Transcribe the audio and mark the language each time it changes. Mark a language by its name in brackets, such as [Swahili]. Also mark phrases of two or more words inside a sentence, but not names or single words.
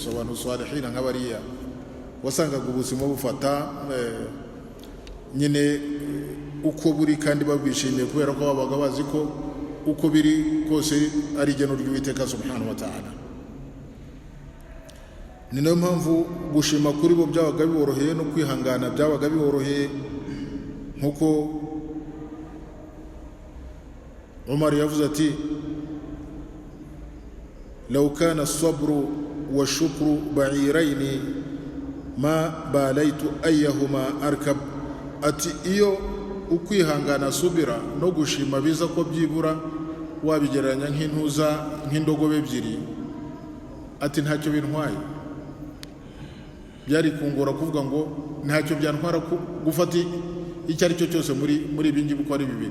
[Kinyarwanda] Abantu salihina nk'abariya wasangaga ubuzima bufata nyine uko buri kandi babishimiye, kubera ko babaga bazi ko uko biri kose ari igeno ry'Uwiteka [Arabic] سبحانه وتعالى. [Kinyarwanda] Ni nayo mpamvu gushima kuri bo byabaga biboroheye no kwihangana byabaga biboroheye, nk'uko Umar yavuze ati [Arabic] لو كان الصبر والشكر بعيرين ما باليت أيهما أركب. [Kinyarwanda] Ati iyo ukwihangana subira no gushima biza ko byibura wabigereranya nk'indogobe ebyiri, ati ntacyo bintwaye. Byari kungora kuvuga ngo ntacyo byantwara gufata icyo ari cyo cyose muri ibi ngibi uko ari bibiri.